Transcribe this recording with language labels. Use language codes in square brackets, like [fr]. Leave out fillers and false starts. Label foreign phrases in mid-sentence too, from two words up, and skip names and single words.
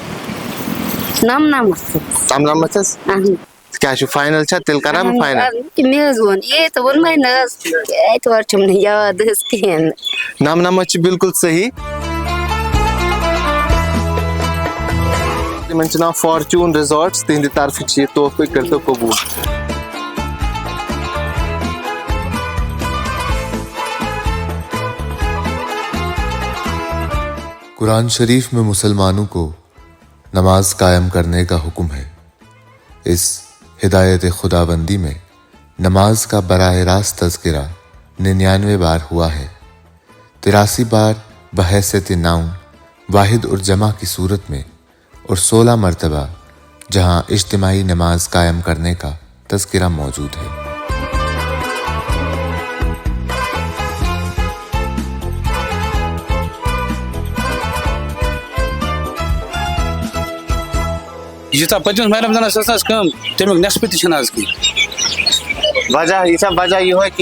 [ks] 99 حظ کیٛاہ چھُ فاینل چھا تیٚلہِ کرا بہٕ فاینل؟ مےٚ حظ ووٚن یے تہٕ ووٚنمَے نہ حظ اَتہِ چھُم نہٕ یاد حظ کِہیٖنۍ نہٕ. 99 چھُ بالکل صحیح. تِمن چھُ ناو فارچوٗن رِزاٹٕس تِہنٛدِ طرفہٕ چھِ یہِ تحفہٕ کٔرۍتو قبوٗل. [ur] قرآن شریف میں مسلمانوں کو نماز قائم کرنے کا حکم ہے. اس ہدایت خداوندی میں نماز کا براہ راست تذکرہ 99 بار ہوا ہے. 83 بار بحیثیت ناؤن واحد اور جمع کی صورت میں اور 16 مرتبہ جہاں اجتماعی نماز قائم کرنے کا تذکرہ موجود ہے. [ks] یوٗتاہ پٔتمِس ماہِ رمضانس ٲس کٲم تمیُک نٮ۪صفہٕ تہِ چھُنہٕ آز کینٛہہ. وجہ یہِ چھا وجہ یِہوے کہِ